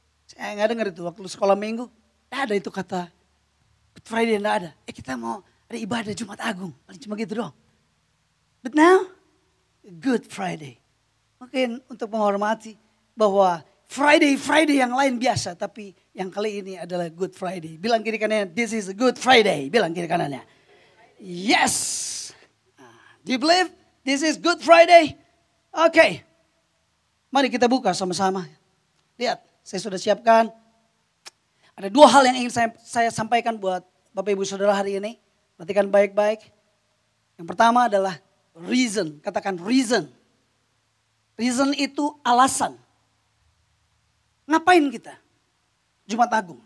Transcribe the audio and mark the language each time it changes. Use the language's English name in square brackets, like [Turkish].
[Indonesian] Saya gak dengar itu waktu sekolah minggu. Gak ada itu kata. Good Friday gak ada. Kita mau ada ibadah Jumat Agung. Paling cuma gitu doang. [English] But now. [Indonesian] Good Friday. Mungkin untuk menghormati bahwa Friday yang lain biasa. Tapi yang kali ini adalah Good Friday. Bilang kiri kanannya, [English] this is a Good Friday. [Indonesian] Bilang kiri kanannya. Yes. [English] Do you believe this is Good Friday? [Indonesian] Oke. Mari kita buka sama-sama. Lihat, saya sudah siapkan. Ada dua hal yang ingin saya sampaikan buat Bapak Ibu Saudara hari ini. Perhatikan baik-baik. Yang pertama adalah reason. Katakan reason. Reason itu alasan. Ngapain kita? Jumat Agung.